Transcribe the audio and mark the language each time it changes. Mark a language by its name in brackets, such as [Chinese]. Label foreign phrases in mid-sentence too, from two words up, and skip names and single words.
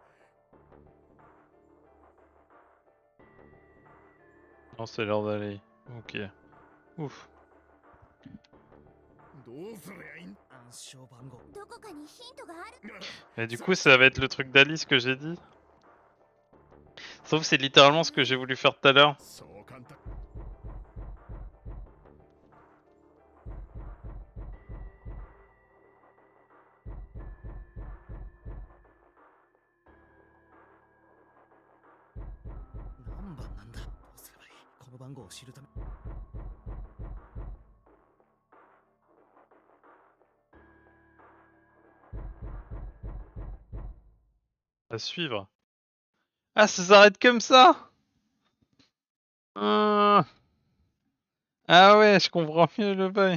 [French] Non, c'est l'heure d'aller. Ok. Ouf. [Japanese] どうすりゃいいん。暗証番号。どこかにヒントがある。 [French] Et du coup, ça va être le truc d'Alice que j'ai dit. Sauf que c'est littéralement ce que j'ai voulu faire tout à l'heure. [Japanese] そう簡単。何番なんだ。どうすればいい。この番号を知るため。 [French] À suivre. Ah, ça s'arrête comme ça. Ah ouais, je comprends mieux le bail.